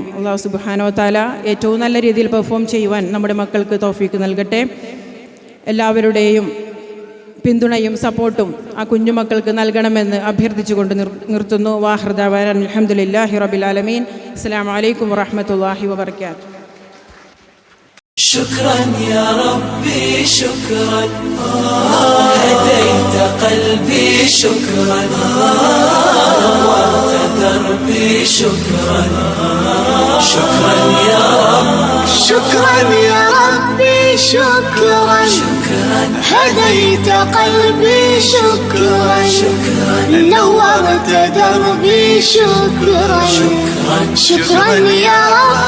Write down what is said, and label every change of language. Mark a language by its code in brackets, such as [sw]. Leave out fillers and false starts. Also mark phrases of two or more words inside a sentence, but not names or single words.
[ar] الله سبحانه وتعالى [ml] ഏറ്റവും നല്ല രീതിയിൽ പെർഫോം ചെയ്യുവാൻ നമ്മുടെ മക്കൾക്ക് തൗഫീക്ക് നൽകട്ടെ. എല്ലാവരുടെയും പിന്തുണയും സപ്പോർട്ടും ആ കുഞ്ഞുമക്കൾക്ക് നൽകണമെന്ന് അഭ്യർത്ഥിച്ചുകൊണ്ട് നിർത്തുന്നു. [ar] وآخر دعوانا الحمد لله رب العالمين السلام عليكم ورحمة الله وبركاته. شكرا يا ربي شكرا هديت قلبي شكرا نورت دربي شكرا شكرا يا رب شكرا يا ربي شكرا هديت قلبي شكرا نورت دربي شكرا شكرا يا رب